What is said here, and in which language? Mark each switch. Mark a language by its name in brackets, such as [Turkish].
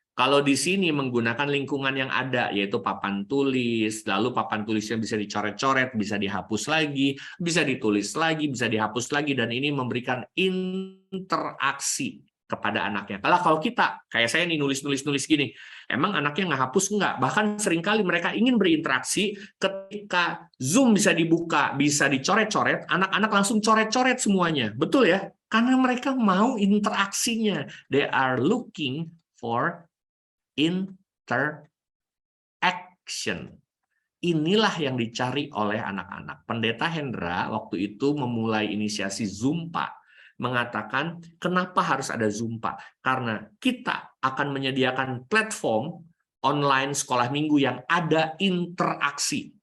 [Indonesian] Kalau di sini menggunakan lingkungan yang ada, yaitu papan tulis, lalu papan tulisnya bisa dicoret-coret, bisa dihapus lagi, bisa ditulis lagi, bisa dihapus lagi, dan ini memberikan interaksi kepada anaknya. Kalau kita, kayak saya nih nulis-nulis gini, emang anaknya nggak hapus nggak? Bahkan seringkali mereka ingin berinteraksi, ketika Zoom bisa dibuka, bisa dicoret-coret, anak-anak langsung coret-coret semuanya. Betul ya? Karena mereka mau interaksinya. [English] They are looking for interaction. [Indonesian] Inilah yang dicari oleh anak-anak. Pendeta Hendra waktu itu memulai inisiasi Zoom, Pak, mengatakan kenapa harus ada Zoom, Pak? Karena kita akan menyediakan platform online sekolah minggu yang ada interaksi.